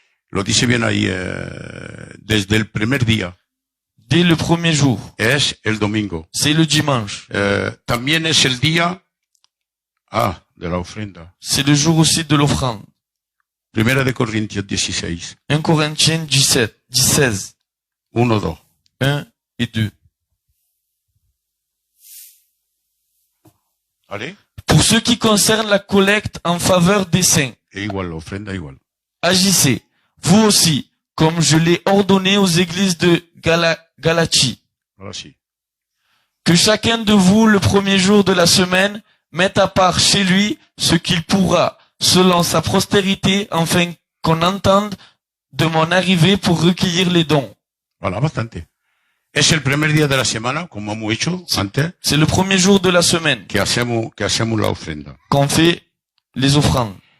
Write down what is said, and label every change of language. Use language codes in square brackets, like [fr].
[es] Lo dice bien ahí, desde el primer día. [fr] Dès le premier jour. [es] Es el domingo. [fr] C'est le dimanche. [es] También es el día, de la ofrenda. [fr] C'est le jour aussi de l'offrande. [es] Primera de Corintios 16. [fr] 1 Corinthiens 16. [es] 1, 2. [fr] 1 et 2. [es] ¿Vale? [fr] Pour ce qui concerne la collecte en faveur des saints, [es] E igual, la ofrenda igual. [fr] agissez, vous aussi, comme je l'ai ordonné aux églises de Galatie, [es] Ahora sí. [fr] que chacun de vous, le premier jour de la semaine, mette à part chez lui ce qu'il pourra, selon sa prospérité, afin qu'on entende de mon arrivée pour recueillir les dons. Voilà, [es] bastante. Es el primer día de la semana, como hemos hecho antes, [fr] C'est le premier jour de la semaine [es] que hacemos la ofrenda. [fr] qu'on fait les offrandes.